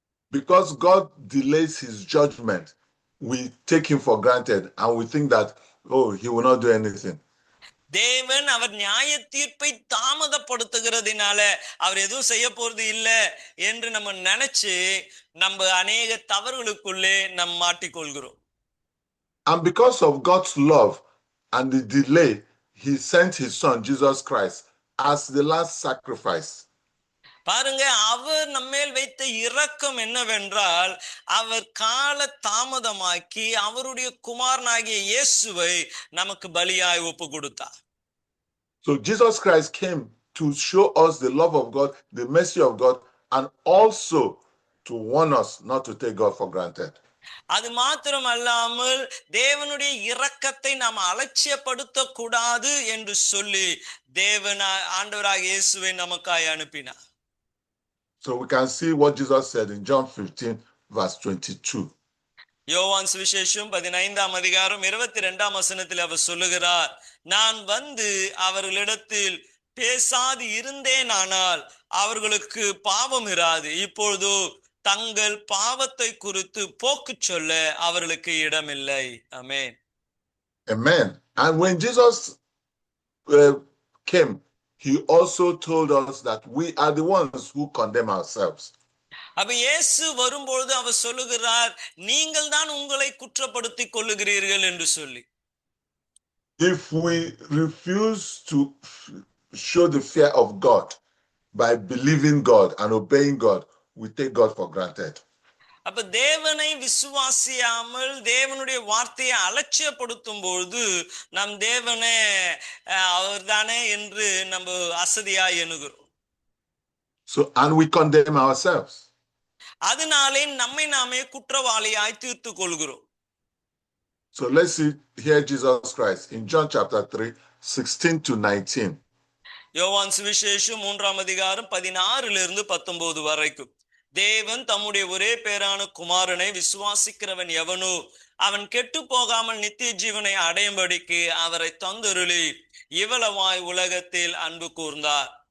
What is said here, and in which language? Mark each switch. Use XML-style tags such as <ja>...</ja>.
<en>Because God delays his judgment, we take him for granted and we think that, oh, he will not do anything.</en> <ta>தேவன் அவர் நியாய தீர்ப்பை தாமதப்படுத்துகிறதுனால அவர் எதுவும் செய்ய போறது இல்லை என்று நம்ம நினைச்சு நம்ம அநேக தவறுகளுக்குள்ளே நம்ம மாட்டிக்கொள்கிறோம்.</ta> <en>And because of God's love and the delay, he sent his son Jesus Christ as the last sacrifice.</en> <ta>பாருங்க, அவர் நம்மேல் வைத்த இரக்கம் என்னவென்றால் அவர் கால தாமதமாக்கி அவருடைய குமாரனாகிய இயேசுவை நமக்கு பலியாய் ஒப்பு கொடுத்தார்.</ta> <en>So Jesus Christ came to show us the love of God, the mercy of God, and also to warn us not to take God for granted.</en> <ta>அது மாத்திரம் அல்லாமல் தேவனுடைய இரக்கத்தை நாம் அலட்சியப்படுத்த கூடாது என்று சொல்லி தேவன் ஆண்டவராகிய இயேசுவை நமக்காய் அனுப்பினார்.</ta> <en>So we can see what Jesus said in John 15 verse 22.</en> <ta>யோவான் சுவிசேஷம் 15ஆம் அதிகாரம் 22ஆம் வசனத்தில் அவர் சொல்லுகிறார், நான் வந்து அவர்களிடத்தில் பேசாது இருந்தேனானால் அவர்களுக்கு பாவம் இராது, இப்பொழுதோ தங்கள் பாவத்தை குறித்து போக்கு சொல்ல அவர்களுக்கு இடமில்லை. ஆமென்.</ta> <en>Amen. And when Jesus came, he also told us that we are the ones who condemn ourselves.</en> <ta>அப்ப இயேசு வரும்பொழுது அவர் சொல்லுகிறார், நீங்கள் தான் உங்களை குற்றப்படுத்திக் கொள்ளுகிறீர்கள் என்று சொல்லி.</ta> <en>If we refuse to show the fear of God by believing God and obeying God, we take God for granted.</en> <ta>அப்ப தேவனை விசுவாசியாமல் தேவனுடைய வார்த்தையை அலட்சியப்படுத்தும் பொழுது நம் தேவனே அவர்தானே என்று நம்ம அசதியாய் எண்ணுகிறோம்.</ta> <en>So and we condemn ourselves.</en> <ta>அதனாலே நம்மை நாமே குற்றவாளியாய் தீர்த்துக் கொள்கிறோம்.</ta> <en>So let's hear Jesus Christ in John chapter 3, 16 to 19.</en> <ta>யோவான் சுவிசேஷம் 3ஆம் அதிகாரம் 16</ta> <en>to</en> <ta>19 வரைக்கும். தேவன் தம்முடைய ஒரே பேரான குமாரனை விசுவாசிக்கிறவன் எவனோ அவன் கெட்டு போகாமல் நித்திய ஜீவனை அடையும்படிக்கு அவரை தந்தருளி இவ்வளவாய் உலகத்தில் அன்பு கூர்ந்தார்.</ta>